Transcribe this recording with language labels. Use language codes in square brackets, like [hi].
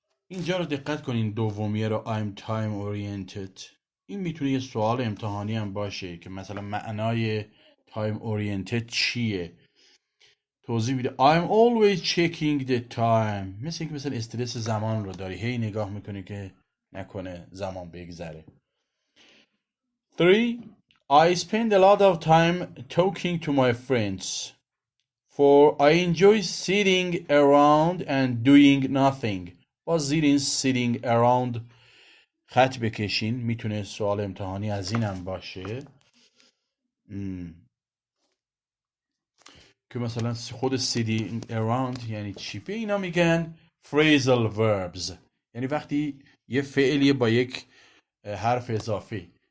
[fa] اینجا رو دقت کنین، دومیه رو [en] I'm time oriented. [fa] این میتونه یه سوال امتحانی هم باشه که مثلا معنای time oriented چیه. توضیح میده [en] I'm always checking the time. [fa] مثل اینکه مثلا استرس زمان رو داری، هی نگاه میکنی که نکنه زمان بگذره. [en] 3. I spend a lot of time talking to my friends. 4. I enjoy sitting around and doing nothing. [fa] با زیر این sitting around خط بکشین، میتونه سوال امتحانی از این هم باشه که مثلا خود sitting around یعنی چی؟ به اینا میگن phrasal verbs، یعنی وقتی یه فعلیه با یک حرف اضافه.